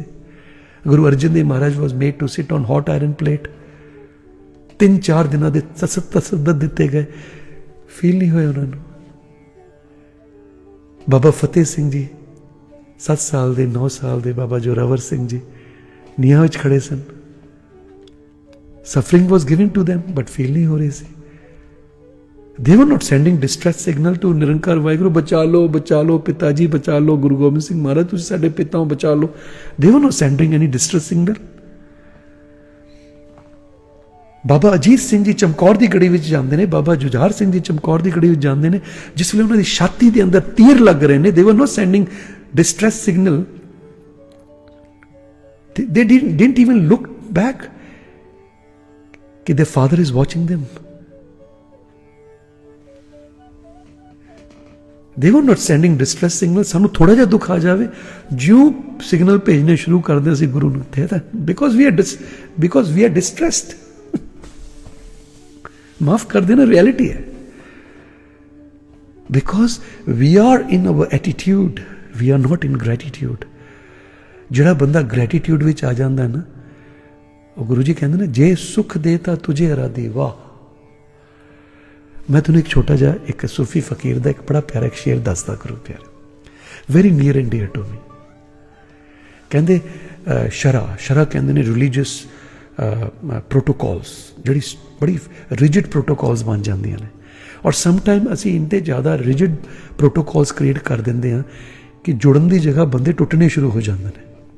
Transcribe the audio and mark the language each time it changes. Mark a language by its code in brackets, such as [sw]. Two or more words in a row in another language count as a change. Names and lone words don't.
[pa] ਗੁਰੂ ਅਰਜਨ ਦੇਵ ਮਹਾਰਾਜ [en] was made to sit on hot iron plate, [pa] 3-4 ਦਿਨਾਂ ਦੇ ਤਸੱਦਦ ਦਿੱਤੇ ਗਏ, ਫੀਲ ਨਹੀਂ ਹੋਇਆ ਉਹਨਾਂ ਨੂੰ। ਬਾਬਾ ਫਤਿਹ ਸਿੰਘ ਜੀ 7 ਸਾਲ ਦੇ 9 ਸਾਲ ਦੇ ਬਾਬਾ ਜੋਰਾਵਰ ਸਿੰਘ ਜੀ ਨੀਹਾਂ ਵਿੱਚ ਖੜੇ ਸਨ, [en] suffering was given to them but [pa] ਫੀਲ ਨਹੀਂ ਹੋ ਰਹੀ ਸੀ। [en] They were not sending distress signal to [pa] ਨਿਰੰਕਾਰ ਵਾਹਿਗੁਰੂ, ਬਚਾ ਲਓ ਪਿਤਾ ਜੀ, ਬਚਾ ਲਓ ਗੁਰੂ ਗੋਬਿੰਦ ਸਿੰਘ ਮਹਾਰਾਜ, ਤੁਸੀਂ ਸਾਡੇ ਪਿਤਾ ਹੋ, ਬਚਾ ਲਓ। [en] They were not sending any distress signal। [pa] ਬਾਬਾ ਅਜੀਤ ਸਿੰਘ ਜੀ ਚਮਕੌਰ ਦੀ ਗੜੀ ਵਿੱਚ ਜਾਂਦੇ ਨੇ, ਬਾਬਾ ਜੁਝਾਰ ਸਿੰਘ ਜੀ ਚਮਕੌਰ ਦੀ ਗੜੀ ਵਿੱਚ ਜਾਂਦੇ ਨੇ, ਜਿਸ ਵੇਲੇ ਉਹਨਾਂ ਦੀ ਛਾਤੀ ਦੇ ਅੰਦਰ ਤੀਰ ਲੱਗ ਰਹੇ ਨੇ, [en] they were not sending distress signal। They didn't even look back कि their father is watching them। They were not sending distress signal। [pa] ਸਾਨੂੰ ਥੋੜਾ ਜਿਹਾ ਦੁੱਖ ਆ ਜਾਵੇ, ਜਿਉਂ ਸਿਗਨਲ ਭੇਜਣੇ ਸ਼ੁਰੂ ਕਰਦੇ ਅਸੀਂ ਗੁਰੂ ਨੂੰ, [en] because we are distressed। [pa] ਮਾਫ ਕਰ ਦੇਣਾ, ਰਿਐਲਿਟੀ ਹੈ। [en] because we are in our attitude, we are not in gratitude। [pa] ਜਿਹੜਾ ਬੰਦਾ ਗ੍ਰੈਟੀਟਿਊਡ ਵਿੱਚ ਆ ਜਾਂਦਾ ਨਾ, ਉਹ ਗੁਰੂ ਜੀ ਕਹਿੰਦੇ ਨੇ ਜੇ ਸੁਖ ਦੇ ਤਾਂ ਤੁਝੇ ਅਰਾਧੀ। ਵਾਹ! ਮੈਂ ਤੁਹਾਨੂੰ ਇੱਕ ਛੋਟਾ ਜਿਹਾ ਇੱਕ ਸੂਫੀ ਫਕੀਰ ਦਾ ਇੱਕ ਬੜਾ ਪਿਆਰਾ ਇੱਕ ਸ਼ੇਰ ਦੱਸਦਾ ਗੁਰੂ ਪਿਆਰੇ, [en] very near and dear to me. [pa] ਕਹਿੰਦੇ ਸ਼ਰਾ ਕਹਿੰਦੇ ਨੇ [en] religious protocols, [pa] ਜਿਹੜੀ ਬੜੀ [en] rigid protocols [pa] ਬਣ ਜਾਂਦੀਆਂ ਨੇ, ਔਰ ਸਮਟਾਈਮ ਅਸੀਂ ਇੰਨੇ ਜ਼ਿਆਦਾ [en] rigid protocols create [pa] ਕਰ ਦਿੰਦੇ ਹਾਂ ਕਿ ਜੁੜਨ ਦੀ ਜਗ੍ਹਾ ਬੰਦੇ ਟੁੱਟਣੇ ਸ਼ੁਰੂ ਹੋ ਜਾਂਦੇ ਨੇ।